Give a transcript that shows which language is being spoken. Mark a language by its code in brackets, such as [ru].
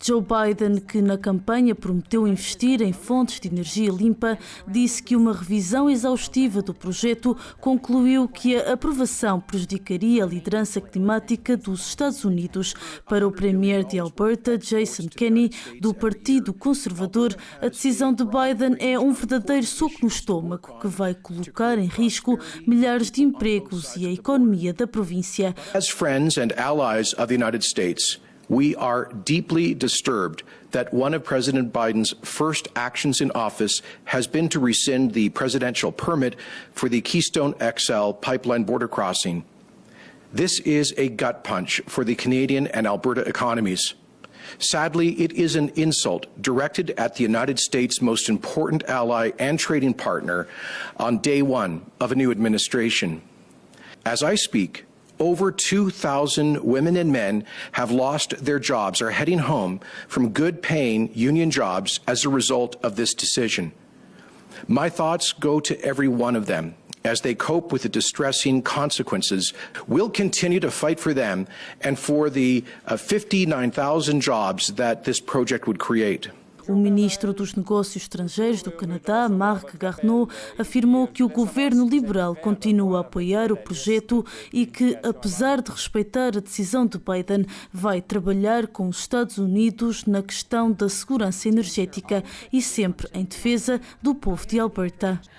[pt] Joe Biden, que na campanha prometeu investir em fontes de energia limpa, disse que uma revisão exaustiva do projeto concluiu que a aprovação prejudicaria a liderança climática dos Estados Unidos. Para o premier de Alberta, Jason Kenney, do Partido Conservador, a decisão de Biden é um verdadeiro soco no estômago que vai colocar em risco milhares de empregos e a economia da província. [en] As friends and allies of the United States, we are deeply disturbed that one of President Biden's first actions in office has been to rescind the presidential permit for the Keystone XL pipeline border crossing. This is a gut punch for the Canadian and Alberta economies. Sadly, it is an insult directed at the United States' most important ally and trading partner on day one of a new administration. As I speak, over 2,000 women and men have lost their jobs or are heading home from good-paying union jobs as a result of this decision. My thoughts go to every one of them as they cope with the distressing consequences. We'll continue to fight for them and for the 59,000 jobs that this project would create. [pt] O ministro dos Negócios Estrangeiros do Canadá, Marc Garneau, afirmou que o governo liberal continua a apoiar o projeto e que, apesar de respeitar a decisão de Biden, vai trabalhar com os Estados Unidos na questão da segurança energética e sempre em defesa do povo de Alberta.